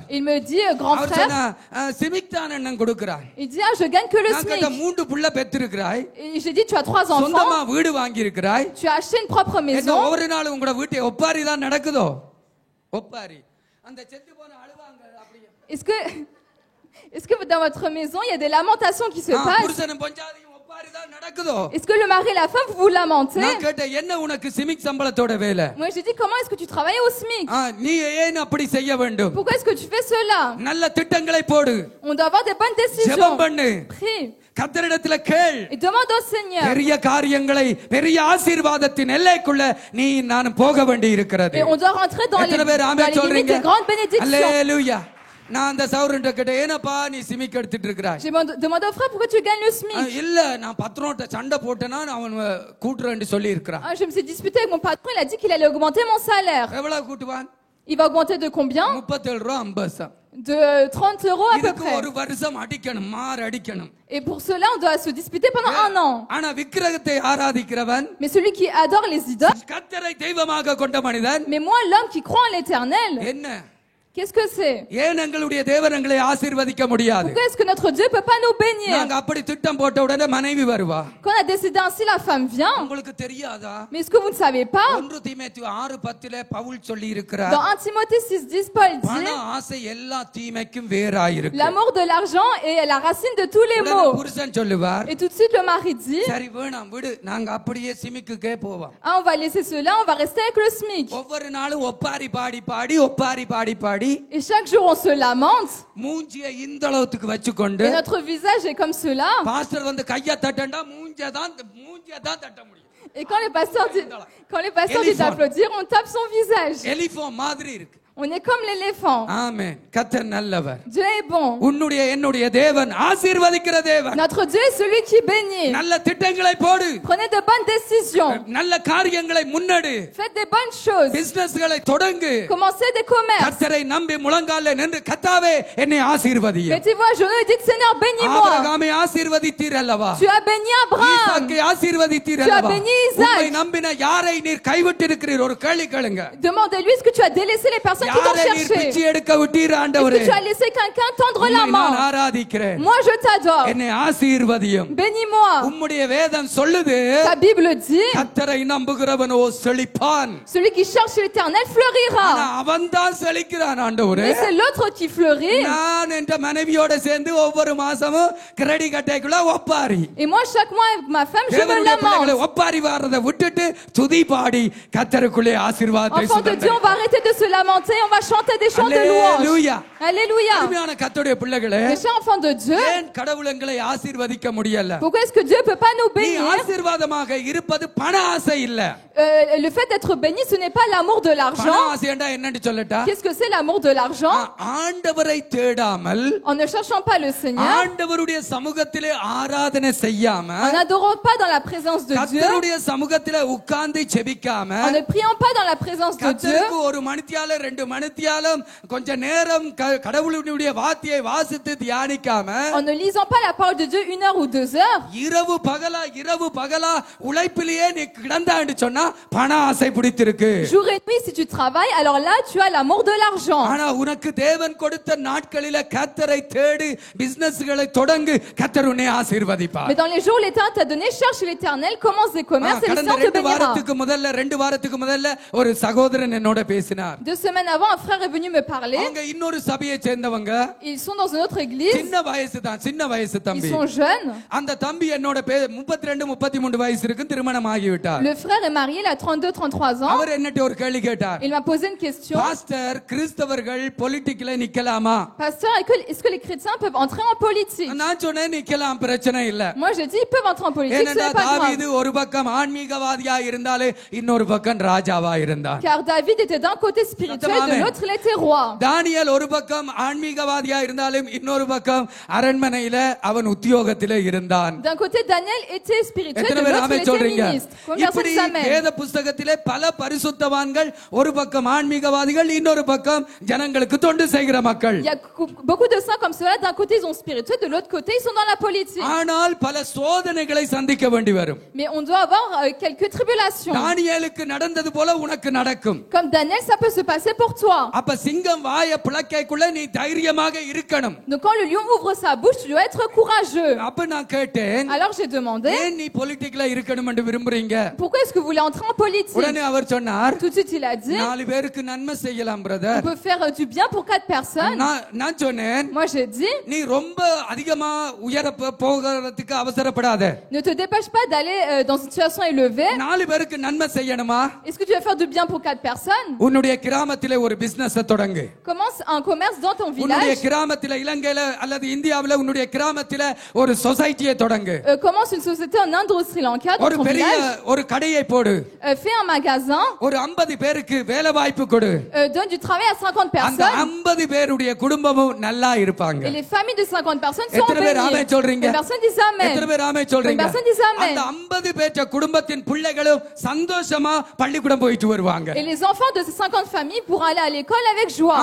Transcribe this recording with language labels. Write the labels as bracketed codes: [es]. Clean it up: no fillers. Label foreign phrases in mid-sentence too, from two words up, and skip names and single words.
[fr] Il me dit grand [ta] அவர் [fr] frère. [ta] சொன்னா செமிக் தான் அண்ணன் கொடுக்கிறார். [fr] Il dit je gagne que le [ta] நான் கேட்ட [fr] SMIC. [ta] 3 புள்ள பெற்றிருக்கிறாய். [fr] Et j'ai dit tu as 3 [ta] சொந்தமா [fr] enfants. [ta] வீடு வாங்கி இருக்கிறாய். [fr] Tu as acheté une propre [ta] என்ன [fr] maison. [ta] ஒவ்வொரு நாளும் உங்களோட வீட்டை ஒப்பாரி தான் நடக்குதோ? ஒப்பாரி அந்த செத்து போன அழுவாங்க அப்படியே. [fr] Est-ce que dans votre maison il y a des lamentations qui se passent? [ta] புருஷனும் பொஞ்சாதியும் ஒப்பாரி தான் நடக்குதோ? [fr] Est-ce que le mari et la femme vous vous lamentez? [ta] நான் கேட்டேன் என்ன உனக்கு செமிக் சம்பளத்தோட வேலை? [fr] Moi j'ai dit comment est-ce que tu travailles au SMIC? [ta] நீ ஏன் அப்படி செய்ய வேண்டும்? [fr] Pourquoi est-ce que tu fais cela? [ta] நல்ல திட்டங்களை போடு. [fr] On doit avoir des bonnes décisions. [ta] ஜெபம் பண்ணு. [fr] Prie [ta] கர்த்தரிடத்துல கேள். [fr] et demande au Seigneur. [ta] பெரிய காரியங்களை பெரிய ஆசீர்வாதத்தின் எல்லைக்குள்ள நீ நான் போக வேண்டி இருக்கிறது. [fr] Et on doit rentrer dans les limites des grandes bénédictions. [ta] அல்லேலூயா. நான் அந்த சௌரன்ட்ட கிட்ட ஏனப்பா நீ சிமிக் எடுத்துட்டு இருக்கறாய்? [fr] J'ai demandé au frère pourquoi tu gagnes le SMIC? [ta] இல்ல நான் பத்ரோட்ட சண்டை போட்டேனா அவன் கூட்றேன்னு சொல்லி இருக்கறான். [fr] Je me suis disputé avec mon patron, il a dit qu'il allait augmenter mon salaire. [ta] எவ்வளவு கூட்டுவான்? [fr] Il va augmenter de combien? [ta] 37 ரூபாய் 50 பைசா. [fr] De 30 € à peu [ta] இதுக்கு [fr] près. [ta] ஒரு வருஷம் அடிக்கணும், மார் அடிக்கணும். [fr] Et pour cela, on doit se disputer pendant 1 an. [ta] ஆனா விக்கிரகத்தை ஆராதிக்கிறவன், [fr] Mais celui qui adore les idoles, [ta] கர்த்தரை தெய்வமாக கொண்ட மனிதன், [fr] mais moi, l'homme qui croit en l'éternel, [ta] என்ன [fr] qu'est-ce que c'est? [ta] ஏன் எங்களுடைய தேவன் எங்களை ஆசீர்வதிக்க முடியாது? [fr] Pourquoi est-ce que notre Dieu peut pas nous bénir? [ta] நாங்க அப்படி திட்டம் போட்ட உடனே மனைவி வருவா. [fr] Quand on a décidé ainsi, la femme vient. [ta] உங்களுக்கு தெரியாதா? [fr] Mais est-ce que vous ne savez pas? [ta] 1 தீமோத்தேயு 6:10 பவுல் சொல்லி இருக்கிறார். [fr] Dans 1 Timothée 6:10, Paul [ta] பண [fr] dit [ta] ஆசை எல்லா தீமைக்கும் வேறாயிருக்கு. [fr] l'amour de l'argent est la racine de tous les maux. [ta] புருஷன் சொல்லுவார், [fr] Et tout de suite, le mari dit [ta] சரி வேணாம் விடு, நாங்க அப்படியே சிமிக்குக்கே போவோம். [fr] on va laisser cela, on va rester avec le SMIC. [ta] ஒவ்வொரு நாளும் ஒப்பாரி பாடி பாடி ஒப்பாரி பாடி பாடி [fr] Et chaque jour, on se lamente. [ta] மூஞ்சியை இந்த அளவுக்கு வச்சுக்கொண்டு [fr] Et notre visage est comme cela. [ta] பாஸ்டர் வந்து கைய தட்டண்டா மூஞ்சியை தான் தட்ட முடியும். [fr] Et quand les pasteurs disent d'applaudir, on tape son visage. [ta] எலிஃபோன் மாதிரி இருக்கு. [fr] On est comme l'éléphant. [ta] ஆமென். கர்த்தர் நல்லவர். [fr] Dieu est bon. [ta] உன்னுடைய என்னுடைய தேவன் ஆசீர்வதிக்கிற தேவன். [fr] Notre Dieu est celui qui bénit. [ta] நல்ல திட்டங்களை போடு. [fr] Prenez de bonnes décisions. [ta] நல்ல காரியங்களை முன்னெடு. [fr] Faites des bonnes choses. [ta] பிசினஸ்களை தொடங்கு. [fr] Commencez des commerces. [ta] கர்த்தரை நம்பி முழங்கால்ல நின்று கர்த்தாவே என்னை ஆசீர்வதியும். [fr] Mettez-vous à genoux et dites Seigneur, bénis-moi. [ta] ஆபிரகாமை ஆசீர்வதித்தீர் அல்லவா? [fr] Tu as béni Abraham. [ta] ஈசாக்கை ஆசீர்வதித்தீர் [fr] Tu as [ta] அல்லவா? [fr] béni Isaac. [ta] உம்மை நம்பின யாரை நீர் கைவிட்டு இருக்கிறீர்? ஒரு கேள்வி கேளுங்க. [fr] Demandez-lui est-ce que tu as délaissé les personnes qui t'ont [ta] யாரை நீர் [fr] cherché. [ta] பிச்சை எடுக்க விட்டீர் [fr] Est-ce [ta] ஆண்டவரே? [fr] que tu as laissé quelqu'un tendre la [ta] உம்மை நான் [fr] main? [ta] ஆராதிக்கிறேன். [fr] Moi, je t'adore. [ta] என்னை ஆசீர்வதியும். [fr] Bénis-moi. [ta] உம்முடைய வேதம் சொல்லுது, [fr] Ta Bible dit [ta] கர்த்தரை நம்புகிறவனோ செழிப்பான். [fr] celui qui cherche l'éternel [ta] ஆனா [fr] fleurira. [ta] அவன்தான் செழிக்கிறான் ஆண்டவரே. [fr] Mais c'est l'autre qui fleurit. [ta] நான் என்ற மனைவியோட சேர்ந்து ஒவ்வொரு மாசமும் கிரெடிட் கட்டைக்குள்ள ஒப்பாரி. [fr] Et moi, chaque mois, avec ma femme, je me [ta] தேவனுடைய பிள்ளைகளை [fr] lamente. [ta] ஒப்பாரி வாரதை விட்டுட்டு துதி பாடி கர்த்தருக்குள்ளே ஆசீர்வாதத்தை [fr] Enfants de Dieu, on va arrêter de se lamenter, on va chanter des chants de louange. [ta] அல்லேலூயா. [fr] Alléluia. [ta] அருமையான கர்த்தருடைய பிள்ளைகளே, [fr] Mes chers enfants de Dieu, [ta] ஏன் கடவுள் எங்களை ஆசீர்வதிக்க முடியல? [fr] pourquoi est-ce que Dieu peut pas nous [ta] நீ [fr] bénir? [ta] ஆசீர்வாதமாக இருப்பது பண ஆசை இல்ல. [fr] Le fait d'être béni, ce n'est pas l'amour de [ta] பண [fr] l'argent. [ta] ஆசைண்டா என்னன்னு சொல்லட்டா? [fr] Qu'est-ce que c'est l'amour de l'argent? [ta] ஆண்டவரை தேடாமல், [fr] En ne cherchant pas le Seigneur, [ta] ஆண்டவருடைய சமூகத்திலே ஆராதனை செய்யாம, [fr] en n'adorant pas dans la présence de Dieu, [ta] கர்த்தருடைய சமூகத்திலே உட்கார்ந்து ஜெபிக்காம, [fr] en ne priant pas dans la présence de Dieu, [ta] கர்த்தருக்கு ஒரு மணித்தியாலம் 2 மணித்தியாலம் கொஞ்ச நேரம் கடவுளுடைய வார்த்தையை வாசித்து தியானிக்காம, [fr] en ne lisant pas la parole de Dieu 1 heure ou 2 heures, [ta] இரவு பகலா உழைப்பிலேயே நீ கிடந்தான்னு சொன்னா பண ஆசை பிடித்திருக்கு. [fr] jour et nuit, si tu travailles, alors là, tu as l'amour de l'argent. [ta] ஆனா உனக்கு தேவன் கொடுத்த நாட்களில கர்த்தரை தேடி பிசினஸ்களை தொடங்கு, கர்த்தர் உன்னை ஆசீர்வதிப்பார். [fr] Mais dans les jours où l'Éternel t'a donné, cherche l'Éternel, commence des commerces et le [ta] கடந்த [fr] Seigneur te 2 bénira. [ta] வாரத்துக்கு முதல்ல ஒரு சகோதரன் என்னோட பேசினார். [fr] 2 semaines avant, un frère est venu me parler. [ta] அவங்க இன்னொரு சபையை சேர்ந்தவங்க, [fr] Ils sont dans une autre église. [ta] சின்ன வயசு [fr] Ils [ta] தம்பி. [fr] sont jeunes. [ta] அந்த தம்பி என்னோட 32 33 வயசு இருக்கு, திருமணம் ஆகிவிட்டார். [fr] Le frère est marié, il a 32, 33 ans. [ta] அவர் என்னட்ட ஒரு கேள்வி கேட்டார். [fr] Il m'a posé une question. [ta] பாஸ்டர், கிறிஸ்தவர்கள் பொலிட்டிக்ல நிக்கலாமா? [fr] Pasteur, est-ce que les chrétiens peuvent entrer en politique? [ta] நான் சொன்னேன் நிக்கலாம், பிரச்சனை இல்ல. [fr] Moi, je dis, ils peuvent entrer en politique, ce [ta] ஏனென்றா [fr] n'est pas தாவீது grave. [ta] ஒரு பக்கம் ஆன்மீகவாதியா இருந்தாலே இன்னொரு பக்கம் ராஜாவா இருந்தான். [fr] Car David était d'un côté spirituel, de l'autre, il était roi. [ta] தானியேல் ஒரு பக்கம் ஆன்மீகவாதியா இருந்தாலும் இன்னொரு பக்கம் அரண்மனையில அவன் உத்தியோகத்திலே இருந்தான். [fr] D'un côté, Daniel était spirituel, de [ta] எத்தனை பேர் [fr] l'autre, [ta] ஆமென் [fr] il était [ta] சொல்றீங்க? [fr] ministre. Combien de [ta] இப்படி [fr] personnes s'amènent? [ta] வேத புஸ்தகத்திலே பல பரிசுத்தவான்கள், ஒரு பக்கம் ஆன்மீகவாதிகள், இன்னொரு பக்கம் ஜனங்களுக்கு தொண்டு செய்கிற மக்கள். [fr] Il y a beaucoup de saints comme cela. D'un côté, ils sont spirituels, de l'autre côté, ils sont dans la politique. [ta] ஆனால் பல சோதனைகளை சந்திக்க வேண்டி வரும். [fr] Mais on doit avoir quelques tribulations. [ta] தானியேலுக்கு நடந்தது போல உனக்கு நடக்கும். [fr] Comme Daniel, ça peut se passer pour toi. [ta] அப்ப சிங்கம் வாயை பிளக்கைக்குள்ள நீ தைரியமாக இருக்கணும். [fr] Donc quand le lion ouvre sa bouche, tu dois être courageux. [ta] அப்ப நான் கேட்டேன், [fr] Alors j'ai demandé, [ta] ஏன் நீ பொலிட்டிக்ல இருக்கணும் என்று விரும்புறீங்க? [fr] pourquoi est-ce que vous voulez entrer en politique? [ta] உடனே அவர் சொன்னார், [fr] Tout de suite, il a dit, [ta] 4 பேருக்கு நன்மை செய்யலாம் [fr] on [ta] பிரதர். [fr] peut faire du bien pour 4 personnes. [ta] நான் சொன்னேன், [fr] Moi, j'ai dit, [ta] நீ ரொம்ப அதிகமா உயர போகிறதுக்கு அவசரப்படாத. [fr] ne te dépêche pas d'aller dans une situation élevée. [ta] 4 பேருக்கு நன்மை செய்யணுமா? [fr] Est-ce que tu vas faire du bien pour 4 personnes? [ta] உன்னுடைய கிராமத்திலே ஒரு பிசினஸ் தொடங்கு. [fr] Commence un commerce dans ton [ta] உன்னுடைய [fr] village. [ta] கிராமத்தில, இலங்கையில அல்லது இந்தியாவில உன்னுடைய கிராமத்தில ஒரு சொசைட்டியை தொடங்கு. [fr] Commence une société en Inde ou au Sri Lanka dans [ta] ஒரு [fr] ton [ta] பெரிய [fr] village. [ta] ஒரு கடையை போடு. [fr] Fais un magasin. [ta] ஒரு 50 பேருக்கு வேலை வாய்ப்பு கொடு. [fr] Donne du travail à 50 [ta] அந்த [fr] personnes. [ta] 50 பேருடைய குடும்பமும் நல்லா இருப்பாங்க. [fr] Et les familles de 50 personnes sont [ta] எத்தனை பேர் ஆமென் [fr] bénies. [ta] சொல்றீங்க? [fr] Les personnes disent [ta] எத்தனை [fr] Amen. [ta] பேர் ஆமென் சொல்றீங்க? [fr] Personne dit amen. [ta] அந்த 50 பேற்ற குடும்பத்தின் பிள்ளைகளும் சந்தோஷமா பள்ளிக்கூடம் போயிட்டு வருவாங்க. [fr] Et les enfants de ces 50 familles pourront aller à l'école avec joie.